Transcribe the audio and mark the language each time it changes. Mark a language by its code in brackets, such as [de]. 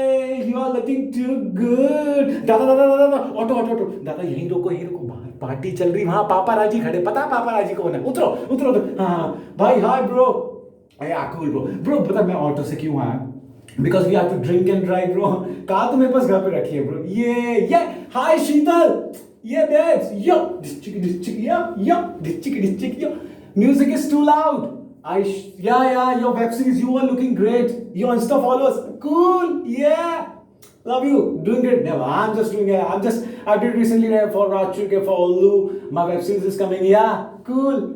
[en] You are looking too good. [hi] दादा दादा दादा दादा, ऑटो ऑटो ऑटो, दादा यहीं रोको यहीं रोको, बाहर पार्टी चल रही, वहां पापा राजी खड़े, पता है पापा राजी कौन है? उतरो उतरो उतरो। हाँ भाई, [en] Hi bro. Yeah cool bro. [hi] ब्रो पता मैं ऑटो से क्यों आया? [en] Because we have to drink and drive bro. [hi] Car तो मेरे पास घर पे रखी है ब्रो। [en] ये हाय शीतल, ये babes, yo this chick yo music is too loud. Yeah, your web series, you are looking great. Your Insta followers, cool, yeah. Love you, doing great. Never, I'm just doing it. I did recently for Rachur, for Olu. My web series is coming, yeah, cool.